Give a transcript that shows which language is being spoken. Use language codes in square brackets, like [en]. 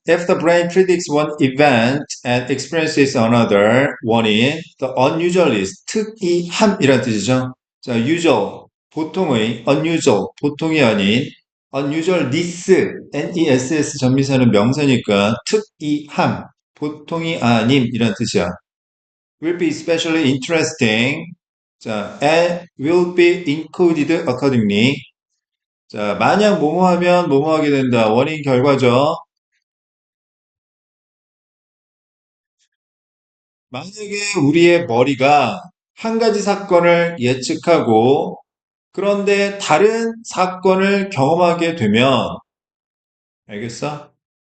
[en] If the brain predicts one event and experiences another, 원인, the unusual is [ko] 특이함이란 뜻이죠. 자, usual, 보통의, unusual, 보통이 아닌, unusualness, ness 전미사는 명사니까 특이함, 보통이 아님이란 뜻이야. [en] will be especially interesting. 자, and will be encoded accordingly. [ko] 자, 만약 뭐뭐 하면 뭐뭐 하게 된다. 원인 결과죠. 만약에 우리의 머리가 한 가지 사건을 예측하고 그런데 다른 사건을 경험하게 되면 알겠어?